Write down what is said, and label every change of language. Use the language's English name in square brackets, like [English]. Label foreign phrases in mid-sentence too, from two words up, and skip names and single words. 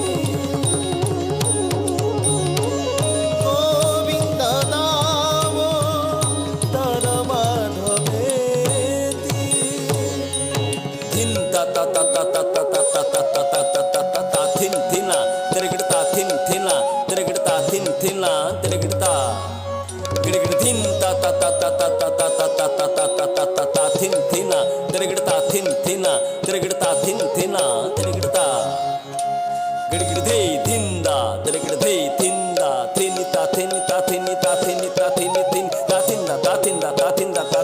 [Sanskrit] গোবিন্দ দামোদর মাধবেতি। ধিন তা তা তা তা তা তা তা তা তা তা তা তা তা তা ধিন ধিনা তিরগিড়তা ধিন ধিনা তিরগিড়তা ধিন ধিনা তিরগিড়তা गिड़गिड़ धिन ता ता ता ता ता ता ता ता ता ता ता ता ता ता ता थिन थिना तिरगिड़ता थिन थिना तिरगिड़ता थिन थिना तिरगिड़ता गिड़गिड़ धे धिंदा तिरगिड़ धे थिंदा थिनिता थिनिता थिनिता थिनिता थिनि थिन ता थिंदा ता थिंदा ता थिंदा ता